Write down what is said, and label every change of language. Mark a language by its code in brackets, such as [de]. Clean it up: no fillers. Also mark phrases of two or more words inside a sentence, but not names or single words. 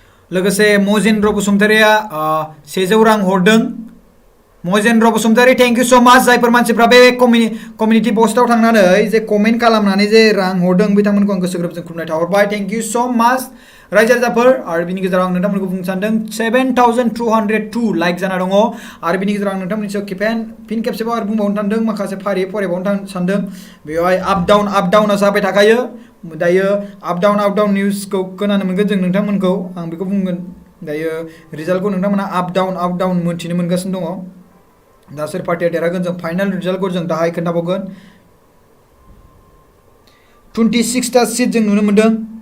[brx] लोगोसे मजेन्द्र बसुमतारिया 100 रां हरदों मजेन्द्र बसुमतारी [en] thank you so much [brx] जायफोर मानसिफ्रा बे कम्युनिटी पोस्टआव थांनानै जे कमेन्ट खालामनानै जे रां हरदों बिथांमोनखौ आं गोसो गोरबोजों खुलुमनाय थाहरबाय [en] thank you so much [brx] रायजो राजाफोर आरो बिनि गेजेराव आं नोंथांमोनखौ बुंनो सानदों 7202 लाइक जाना दङ आरो बिनि गेजेराव आं नोंथांमोननि सायाव फिन खेबसेबाव आरो बुंबावनो सानदों माखासे फारि फरायबावनो सानदों बेवहाय [en] up downa [brx] जाबाय थाखायो दायो [en] up down [brx] निउसखौ खोनानो मोनगोन जों नोंथांमोनखौ आं बेखौ बुंगोन दायो रिजाल्टखौ नोंथांमोना [en] up down [brx] मोनथिनो मोनगासिनो दङ दा सोर पार्टिया देरहागोन जों फाइनाल रिजाल्टखौ जों दाहाय खोन्थाबावगोन 26 टा सिट जों नुनो मोनदों